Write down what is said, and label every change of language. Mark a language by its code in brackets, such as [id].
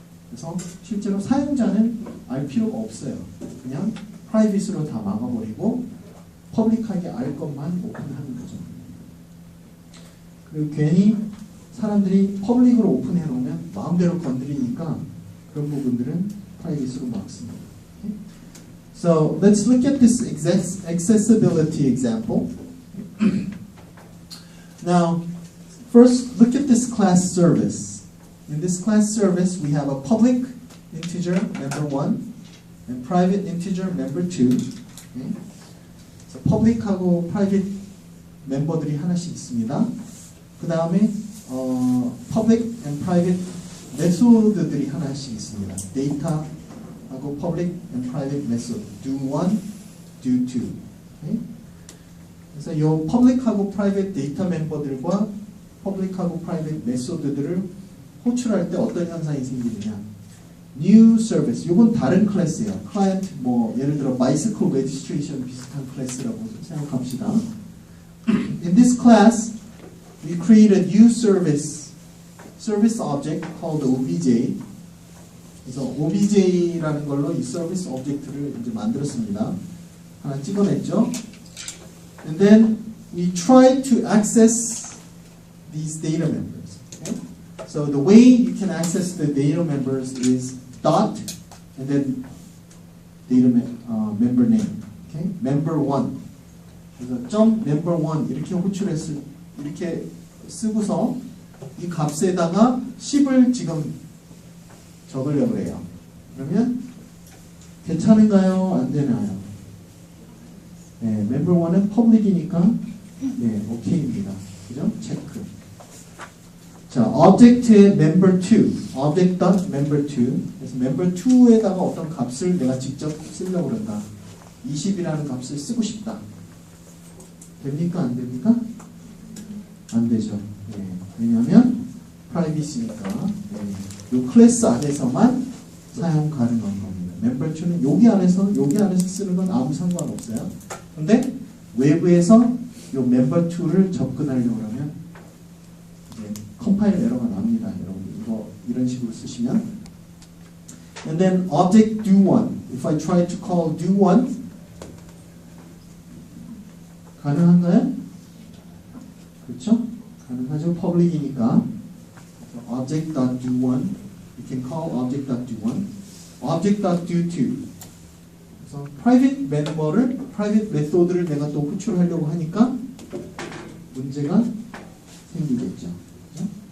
[ko] 그래서 실제로 사용자는 알 필요가 없어요. 그냥 프라이빗으로 다 막아버리고 퍼블릭하게 알 것만 오픈하는 거죠. 그리고 괜히 사람들이 퍼블릭으로 오픈해 놓으면 마음대로 건드리니까 그런 부분들은 프라이빗으로 막습니다. [en] Okay? So let's look at this accessibility example. Now, first look at this class service. In this class service, we have a public integer member 1 and private integer member 2. Okay? [ko] So public하고 private 멤버들이 하나씩 있습니다. 그 다음에 public and private 메소드들이 하나씩 있습니다. [en] 데이터하고 public and private method, do 1, do 2. Okay? [ko] 그래서 이 public하고 private 데이터 멤버들과 public하고 private 메소드들을 호출할 때 어떤 현상이 생기느냐? New service. 이건 다른 클래스예요. client 뭐 예를 들어 bicycle registration 비슷한 클래스라고 생각합시다. [en] In this class, we create a new service object called obj. [ko] 그래서 obj라는 걸로 이 service object를 이제 만들었습니다. 하나 찍어냈죠. [en] And then we try to access these data members. Okay? So the way you can access the data members is dot and then data member name. Okay? Member 1. [ko] 그래서 점 member 1 이렇게 호출했을 이렇게 쓰고서 이 값에다가 10을 지금 적으려고 해요. 그러면 괜찮은가요? 안 되나요? 네, member 1은 public이니까 네, 오케이입니다. 그죠? 체크. 자, object의 member 2, object.member2. 그래서 member 2에다가 어떤 값을 내가 직접 쓰려고 그런다. 20이라는 값을 쓰고 싶다. 됩니까? 안 됩니까? 안 되죠. 네. 왜냐하면 프라이빗이니까 이 클래스 안에서만 사용 가능한 겁니다. member 2는 여기 안에서 쓰는 건 아무 상관없어요. 근데 외부에서 이 member 2를 접근하려고 하면 컴파일 에러가 납니다. 여러분 이거 이런 식으로 쓰시면 [en] and then object do1 if I try to call do1 [ko] 가능한가요? 그렇죠? 가능하죠. public이니까 object.do1 [en] you can call object.do1 [ko] object.do2 그래서 private 멤버를 private 메소드를 내가 또 호출하려고 하니까 문제가 생기겠죠. 그렇죠?